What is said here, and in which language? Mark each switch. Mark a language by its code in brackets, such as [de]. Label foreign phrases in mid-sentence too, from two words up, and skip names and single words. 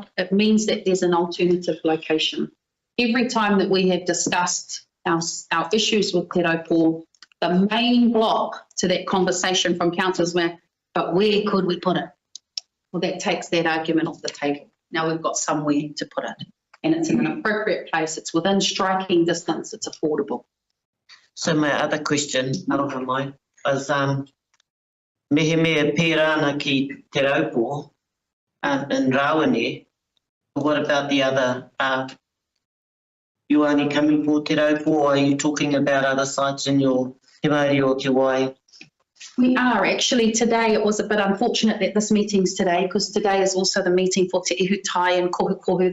[en] It means that there's an alternative location. Every time that we have discussed our issues with Te Raupo, the main block to that conversation from councillors were, but where could we put it? Well, that takes that argument off the table. Now we've got somewhere to put it. And it's in an appropriate place. It's within striking distance. It's affordable. So my other question, [mi] aroha mai, is mehe mea pērana ki Te Raupo in Rawene. [en] What about the other, you only coming for Te Raupo, or are you talking about other sites in your Te Māori or Te Wai? We are actually today. It was a bit unfortunate that this meeting's today because today is also the meeting for Te Ihutai and Kohukohu.